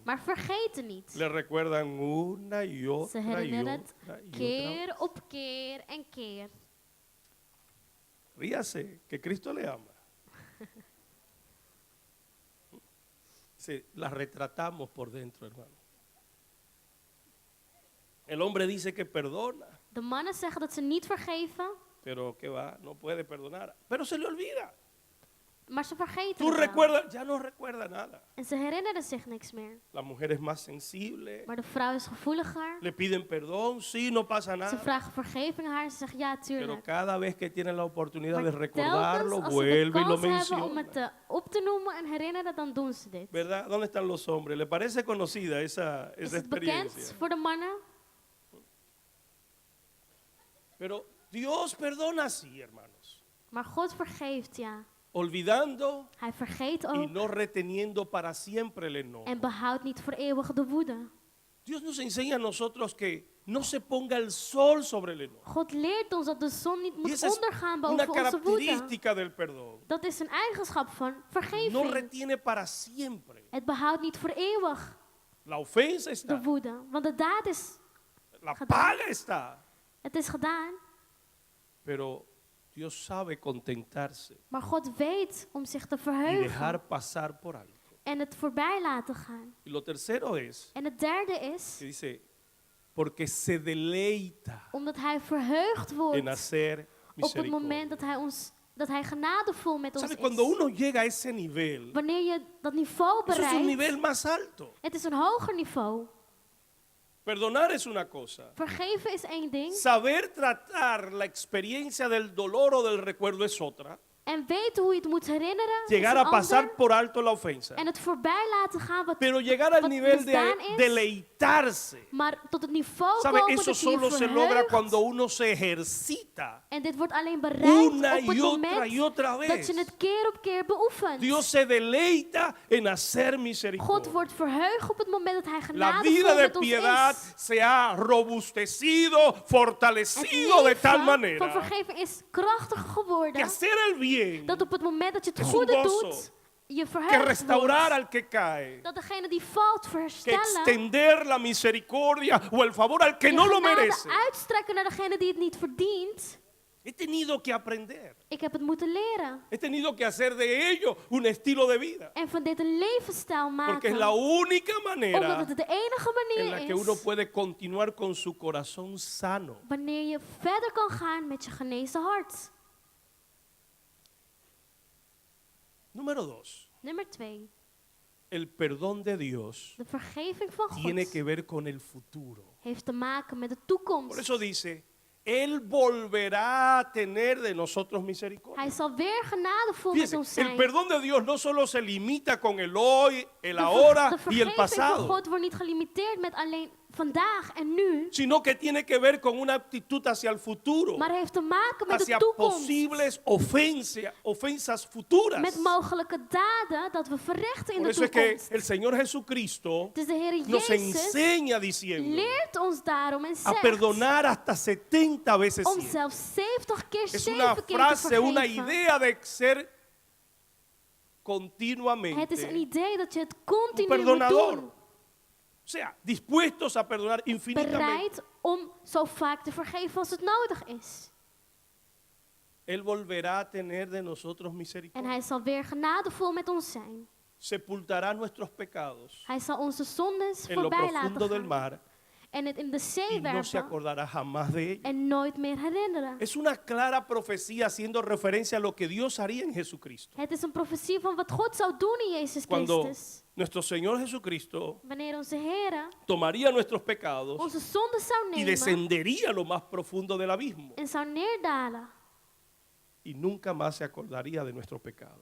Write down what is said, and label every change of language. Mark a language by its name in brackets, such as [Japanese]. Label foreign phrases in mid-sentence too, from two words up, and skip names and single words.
[Dutch] maar vergeten niet. [Spanish] Le recuerdan una y [Dutch] Ze [Spanish] otra y [Dutch] herinneren het [Spanish] otra y otra. [Dutch] keer op keer en keer. [Spanish] Ríase, que Cristo le ama. La retratamos por dentro, hermano. El hombre dice que perdona, [Dutch] De mannen zeggen dat ze niet vergeven, [Spanish] pero que va, no puede perdonar. Pero se le olvida. [Dutch] maar ze vergeten [Spanish] Tú [Dutch] het wel. [Spanish] recuerdas, ya no recuerda nada. [Dutch] En ze herinneren zich niks meer. [Spanish] La mujer es más sensible, [Dutch] Maar de vrouw is gevoeliger. [Spanish] le piden perdón, sí, no pasa [Dutch] Ze [Spanish] nada. [Dutch] vragen vergeving aan haar en ze zeggen ja, [Spanish] Pero [Dutch] tuurlijk. [Spanish] cada vez que tiene la oportunidad de [Dutch] Maar [Spanish] recordarlo, [Dutch] telkens als ze de [Spanish] vuelve y lo [Dutch] kans hebben om [Spanish] menciona. [Dutch] het op te noemen en herinneren, dan doen ze dit. [Spanish] ¿Verdad? ¿Dónde están los hombres? ¿Le parece conocida esa [Dutch] Is het bekend [Spanish] experiencia? [Dutch] voor de mannen? [Spanish] Pero Dios perdona así, hermanos. [Dutch] Maar God vergeeft, ja. [Spanish] Olvidando [Dutch] Hij vergeet [Spanish] y [Dutch] ook [Spanish] no reteniendo para siempre el enojo. [Dutch] en behoudt niet voor eeuwig de woede. [Spanish] Dios nos enseña a nosotros que no se ponga el sol sobre el enojo. [Dutch] God leert ons dat de zon niet [Spanish] Y [Dutch] moet [Spanish] esa es [Dutch] ondergaan [Spanish] una [Dutch] boven onze woede. [Spanish] característica del perdón. [Dutch] Dat is een eigenschap van [Spanish] No [Dutch] vergeving. [Spanish] retiene para siempre. [Dutch] Het behoudt niet voor eeuwig [Spanish] La ofensa [Dutch] de [Spanish] está, [Dutch] woede. Want de daad is, [Spanish] la [Dutch] gedaan. [Spanish] paga está. [Dutch] het is gedaan. [Spanish] Pero Dios sabe contentarse [Dutch] Maar God weet om zich te [Spanish] y [Dutch] verheugen [Spanish] dejar pasar por alto. [Dutch] en het voorbij laten gaan. [Spanish] Y lo tercero es [Dutch] En het derde is, [Spanish] que dice, porque se deleita [Dutch] omdat hij verheugd [Spanish] en [Dutch] wordt [Spanish] hacer [Dutch] op het moment [Spanish] misericordia. [Dutch] dat hij genadevol met ons [Spanish] ¿Sabe? Cuando [Dutch] is. [Spanish] uno llega a ese nivel, [Dutch] Wanneer je dat niveau [Spanish] eso es un nivel [Dutch] bereikt, [Spanish] más alto. [Dutch] het is een hoger niveau. [Spanish] Perdonar es una cosa. [Dutch] Vergeven is één ding. [Spanish] Saber tratar la experiencia del dolor o del recuerdo es otra. [Dutch] En weten hoe je het moet herinneren is [Spanish] Llegar [Dutch] een [Spanish] a pasar [Dutch] ander. [Spanish] por alto la ofensa. [Dutch] En het voorbij laten gaan wat, [Spanish] Pero llegar al [Dutch] wat [Spanish] nivel [Dutch] misdaan [Spanish] de [Dutch] is. [Spanish] deleitarse. [Dutch] Maar tot het niveau [Spanish] ¿Sabe? [Dutch] komen [Spanish] Eso [Dutch] dat je je [Spanish] solo se logra [Dutch] verheugt. [Spanish] cuando uno se ejercita [Dutch] En dit wordt alleen bereikt [Spanish] una [Dutch] op het [Spanish] y [Dutch] moment [Spanish] otra [Dutch] dat [Spanish] vez. [Dutch] je het keer op keer beoefent. [Spanish] Dios se deleita en hacer [Dutch] God [Spanish] misericordia. [Dutch] wordt verheugd op het moment dat hij [Spanish] La vida [Dutch] genadevol [Spanish] de [Dutch] met ons [Spanish] piedad [Dutch] is. [Spanish] se ha robustecido, [Dutch] Het [Spanish] fortalecido de tal [Dutch] leven van [Spanish] manera [Dutch] vergeving is krachtig [Spanish] que [Dutch] geworden. [Spanish] hacer el bien, [Dutch] Dat op het moment dat je het [Spanish] es un [Dutch] goede [Spanish] gozo. [Dutch] doet, je [Spanish] que [Dutch] verheugt [Spanish] restaurar [Dutch] wordt. [Spanish] al que cae, [Dutch] Dat degene die valt [Spanish] que [Dutch] verstellen. [Spanish] extender la misericordia o el favor al que [Dutch] Je [Spanish] no lo [Dutch] genade [Spanish] merece. [Dutch] uitstrekken naar degene die het niet verdient. [Spanish] He tenido que aprender. [Dutch] Ik heb het moeten leren. [Spanish] He tenido que hacer de ello un estilo de vida. [Dutch] En van dit een levensstijl [Spanish] Porque es [Dutch] maken. [Spanish] la única [Dutch] Omdat [Spanish] manera [Dutch] het de enige [Spanish] en la [Dutch] manier [Spanish] que uno [Dutch] is [Spanish] puede continuar con su corazón sano. [Dutch] wanneer je verder kan gaan met je genezen hart. [Spanish] Número 2. [Dutch] Nummer 2. [Spanish] El perdón de Dios [Dutch] De vergeving van [Spanish] tiene [Dutch] God [Spanish] que ver con el futuro. [Dutch] heeft te maken met de [Spanish] Por [Dutch] toekomst. [Spanish] eso dice, Él volverá a tener de nosotros misericordia. [Dutch] Hij zal weer genadevol met [Spanish] Fíjese, [Dutch] ons [Spanish] el [Dutch] zijn. [Spanish] perdón de Dios no solo se limita con el hoy, el [Dutch] De [Spanish] ahora y el [Dutch] vergeving van [Spanish] pasado, [Dutch] God wordt niet gelimiteerd met alleen vandaag en nu, [Spanish] sino que tiene que ver con una actitud hacia el futuro, [Dutch] maar heeft te maken met de [Spanish] hacia [Dutch] toekomst. [Spanish] posibles ofensas futuras. [Dutch] Met mogelijke daden dat we verrichten in [Spanish] Por [Dutch] de [Spanish] eso es que [Dutch] toekomst. [Spanish] el Señor Jesucristo [Dutch] Dus de Heer [Spanish] nos [Dutch] Jezus [Spanish] enseña diciendo [Dutch] leert ons daarom en [Spanish] a [Dutch] zegt [Spanish] perdonar hasta 70 veces [Dutch] om [Spanish] 100. [Dutch] zelfs 70 keer [Spanish] Es [Dutch] 7 [Spanish] una [Dutch] keer te [Spanish] frase, una [Dutch] vergeven. [Spanish] idea de ser continuamente. [Dutch] Het is een idee dat je het [Spanish] Un [Dutch] continu moet [Spanish] perdonador. [Dutch] doen. [Spanish] O sea, dispuestos a perdonar infinitamente. [Dutch] Bereid om zo vaak te vergeven als het nodig is. [Spanish] Él volverá a tener de nosotros [Dutch] En [Spanish] misericordia. [Dutch] hij zal weer genadevol met ons zijn. [Spanish] Sepultará nuestros pecados [Dutch] Hij zal onze zondes [Spanish] en lo [Dutch] voorbij [Spanish] profundo [Dutch] laten [Spanish] del [Dutch] gaan. [Spanish] mar [Dutch] En het in de zee [Spanish] y no se [Dutch] werpen [Spanish] acordará jamás de ello. [Dutch] en nooit meer herinneren. [Spanish] Es una clara profecía haciendo referencia a lo que Dios haría en Jesucristo. [Dutch] Het is een profetie van wat God zou doen in Jezus [Spanish] Cuando [Dutch] Christus. [Spanish] nuestro Señor Jesucristo [Dutch] Wanneer onze Heer [Spanish] tomaría nuestros pecados [Dutch] onze zondes zou [Spanish] y [Dutch] nemen [Spanish] descendería a lo más profundo del abismo [Dutch] en zou neerdalen. [Spanish] y nunca más se acordaría de nuestro pecado.